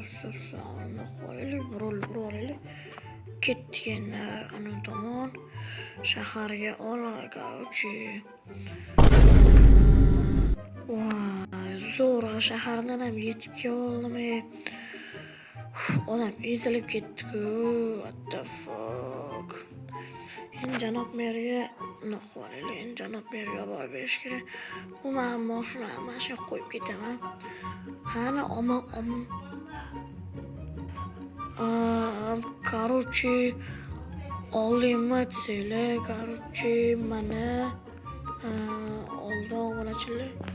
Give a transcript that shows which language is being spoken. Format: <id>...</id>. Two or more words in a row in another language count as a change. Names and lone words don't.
<uz>Qo'yaylik, burul olaylik. Ketdik endi ana tomon shaharga olay, короче. Voy, zo'rg'a shahardan ham yetib keldim. Odam ezilib ketdi-ku.</uz> <en>What the fuck?</en> <uz>Endi janob merga olib berish kerak. Bu men mashina qo'yib ketaman. Qani короче, oldingmi desanglar, короче, mana oldim onachilar.</uz>